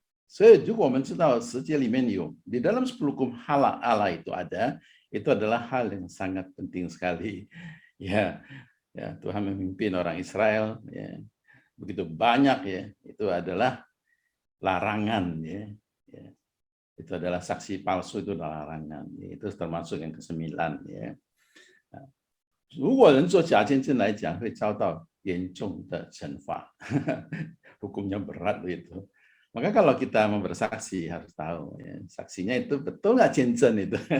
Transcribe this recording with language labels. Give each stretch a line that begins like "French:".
Chinese: 所以如果我们知道10节里面有
Indonesian: di dalam 10 hukum Allah itu ada, itu adalah hal yang sangat penting sekali. Ya, ya, Tuhan memimpin orang Israel, ya, begitu banyak, ya, itu adalah larangan, ya. Itu adalah saksi palsu, itu adalah larangan. Itu termasuk yang ke-9, ya.
Chinese: 如果人做假见证来讲，会遭到严重的惩罚，
Indonesian: hukumnya berat begitu. Maka kalau kita mau bersaksi harus tahu, ya, saksinya itu betul nggak cincin itu.